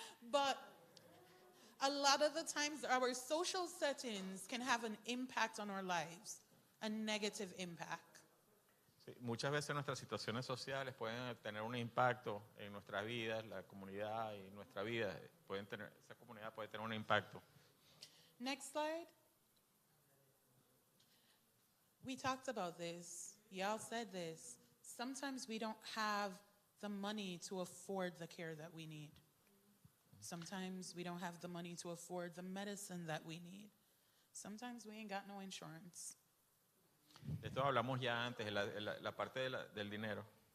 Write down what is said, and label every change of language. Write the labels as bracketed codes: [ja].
[en] But a lot of the times our social settings can have an impact on our lives, a negative impact. [es] Sí, muchas veces nuestras situaciones sociales pueden tener un impacto en nuestras vidas, la comunidad y nuestra vida, esa comunidad puede tener un impacto. [en] Next slide. We talked about this. Y'all said this. Sometimes we don't have the money to afford the care that we need. Sometimes we don't have the money to afford the medicine that we need. Sometimes we ain't got no insurance. [es] De esto hablamos ya antes, la parte del dinero.